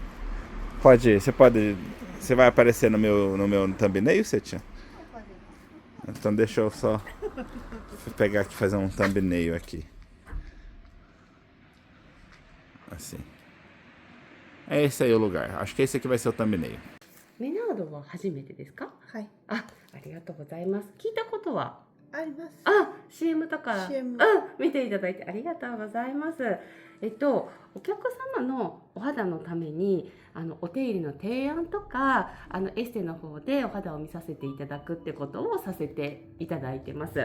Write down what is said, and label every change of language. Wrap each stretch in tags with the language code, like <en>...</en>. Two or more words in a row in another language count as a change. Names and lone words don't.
<pt>Você vai aparecer no meu thumbnail, Setinha? Então deixa eu só pegar aqui, fazer um thumbnail aqui. Assim. É esse aí o lugar. Acho que esse aqui vai ser o thumbnail.</pt> <ja>メナードは初めてですか？はい。ありがとうございます。聞いたことはあります。 CM とか、 CM 見ていただいてありがとうございます。お客様のお肌のためにお手入れの提案とかエステの方でお肌を見させていただくってことをさせていただいてます。</ja>